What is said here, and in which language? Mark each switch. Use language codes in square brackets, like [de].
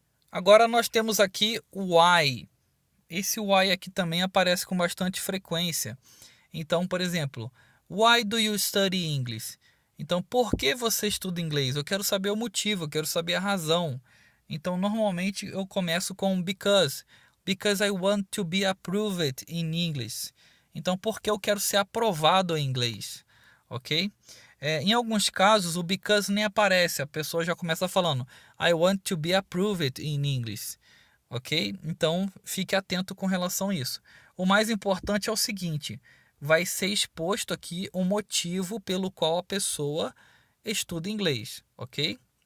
[pt] Agora nós temos aqui o why. Esse why aqui também aparece com bastante frequência. Então, por exemplo, [en] why do you study English? [pt] Então, por que você estuda inglês? Eu quero saber o motivo, eu quero saber a razão. Então, normalmente eu começo com because. [en] Because I want to be approved in English. [pt] Então, porque eu quero ser aprovado em inglês, ok? Em alguns casos, o because nem aparece. A pessoa já começa falando [en] I want to be approved in English, [pt] ok? Então, fique atento com relação a isso. O mais importante é o seguinte, vai ser exposto aqui o motivo pelo qual a pessoa estuda inglês, ok?